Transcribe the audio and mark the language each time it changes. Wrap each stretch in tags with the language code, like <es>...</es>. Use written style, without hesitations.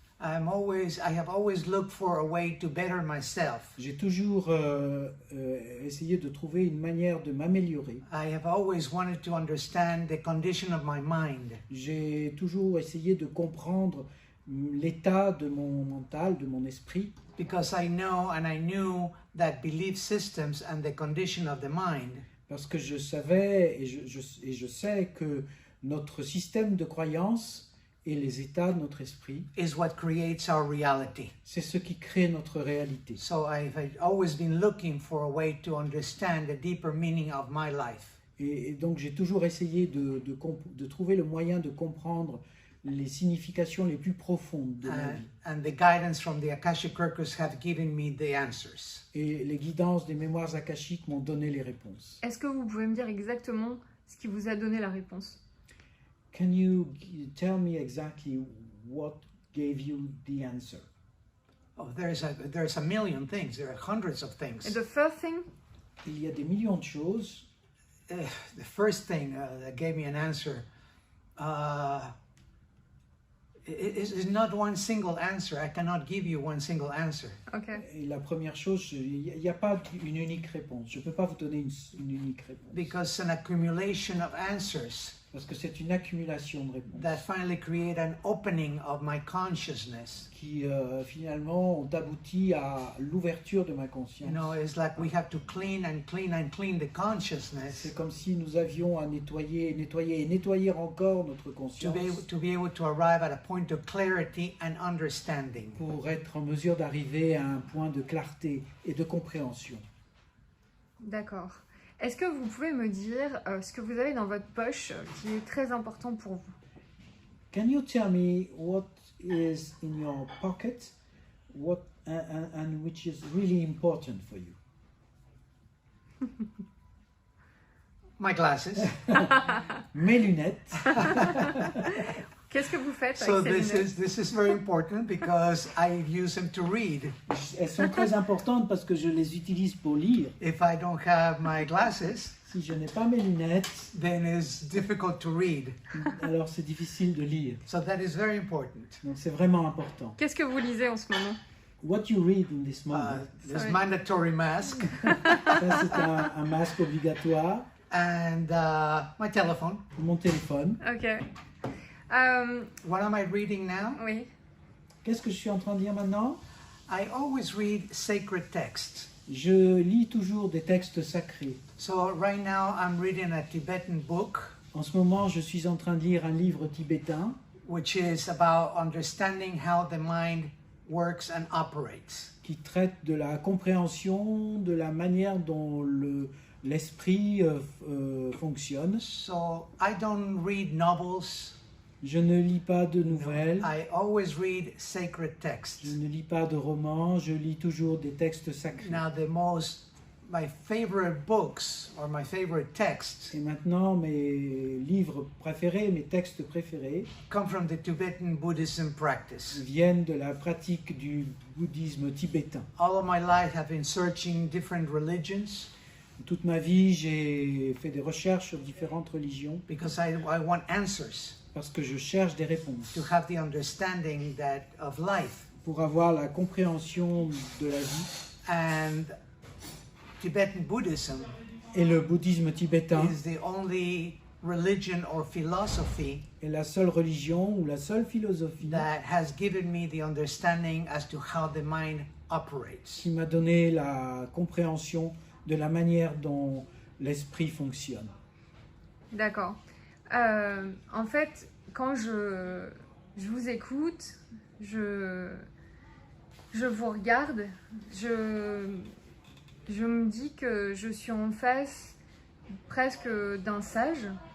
<en>I have always looked for a way to better myself.</en> <fr>J'ai toujours essayé de trouver une manière de m'améliorer.</fr> <en>I have always wanted to understand the condition of my mind.</en> <fr>J'ai toujours essayé de comprendre l'état de mon mental, de mon esprit.</fr> <en>Because I knew that belief systems and the condition of the mind</en> <fr>Parce que je savais et je sais que notre système de croyance et les états de notre esprit,</fr> <en>is what creates our reality.</en> <fr>c'est ce qui crée notre réalité.</fr> <en>So I've always been looking for a way to understand the deeper meaning of my life.</en> <fr>Et donc j'ai toujours essayé de trouver le moyen de comprendre les significations les plus profondes de ma vie.</fr> <en>And the guidance from the Akashic Records have given me the answers.</en> <fr>Et les guidances des mémoires akashiques m'ont donné les réponses. Est-ce que vous pouvez me dire exactement ce qui vous a donné la réponse?</fr> <en>Can you tell me exactly what gave you the answer? Oh, there's a million things. There are hundreds of things. And the first thing,</en> <fr>Il y a des millions de choses.</fr> <en>The first thing that gave me an answer is not one single answer. I cannot give you one single answer. ok.</en> <fr>Et la première chose, il n'y a pas une unique réponse. Je ne peux pas vous donner une unique réponse.</fr> <en>Because an accumulation of answers</en> <fr>Parce que c'est une accumulation de réponses</fr> <en>that finally create an opening of my consciousness.</en> <fr>qui finalement ont abouti à l'ouverture de ma conscience.</fr> <en>You know, it's like we have to clean and clean and clean the consciousness</en> <fr>C'est comme si nous avions à nettoyer, nettoyer et nettoyer encore notre conscience</fr> <en>to be able to arrive at a point of clarity and understanding.</en> <fr>pour être en mesure d'arriver à un point de clarté et de compréhension. D'accord. Est-ce que vous pouvez me dire ce que vous avez dans votre poche qui est très important pour vous?</fr> <en>Can you tell me what is in your pocket, and which is really important for you? My glasses.</en> <fr>Mes lunettes. Qu'est-ce que vous faites</fr> <en>So</en> <fr>avec ces lunettes?</fr> <en>this is very important because I use them to read.</en> <fr>Elles sont très importantes parce que je les utilise pour lire.</fr> <en>If I don't have my glasses,</en> <fr>Si je n'ai pas mes lunettes,</fr> <en>then it's difficult to read.</en> <fr>alors c'est difficile de lire.</fr> <en>So that is very important.</en> <fr>Donc c'est vraiment important. Qu'est-ce que vous lisez en ce moment?</fr> <en>What you read in this moment, There's Sorry. mandatory mask</en> <fr>ça c'est un masque obligatoire,</fr> <en>and my telephone.</en> <fr>mon téléphone.</fr> <en>Ok. What am I reading now?</en> <fr>Oui. Qu'est-ce que je suis en train de lire maintenant?</fr> <en>I always read sacred texts.</en> <fr>Je lis toujours des textes sacrés.</fr> <en>So right now I'm reading a Tibetan book</en> <fr>En ce moment, je suis en train de lire un livre tibétain</fr> <en>which is about understanding how the mind works and operates.</en> <fr>qui traite de la compréhension de la manière dont l'esprit fonctionne.</fr> <en>So I don't read novels.</en> <fr>Je ne lis pas de nouvelles,</fr> <en>I always read sacred texts.</en> <fr>je ne lis pas de romans, je lis toujours des textes sacrés.</fr> <en>Now my favorite books or my favorite texts</en> <fr>Et maintenant, mes livres préférés, mes textes préférés</fr> <en>come from the Tibetan Buddhism practice.</en> <fr>viennent de la pratique du bouddhisme tibétain.</fr> <en>All of my life I've been searching different religions</en> <fr>Toute ma vie, j'ai fait des recherches sur différentes religions</fr> <en>because I want answers</en> <fr>parce que je cherche des réponses</fr> <en>to have the understanding of life.</en> <fr>pour avoir la compréhension de la vie.</fr> <en>And Tibetan Buddhism</en> <fr>Et le bouddhisme tibétain</fr> <en>is the only religion or philosophy</en> <fr>est la seule religion ou la seule philosophie</fr> <en>that has given me the understanding as to how the mind operates.</en> <fr>qui m'a donné la compréhension de la manière dont l'esprit fonctionne. D'accord. En fait, quand je vous écoute, je vous regarde, je me dis que je suis en face presque d'un sage.</fr>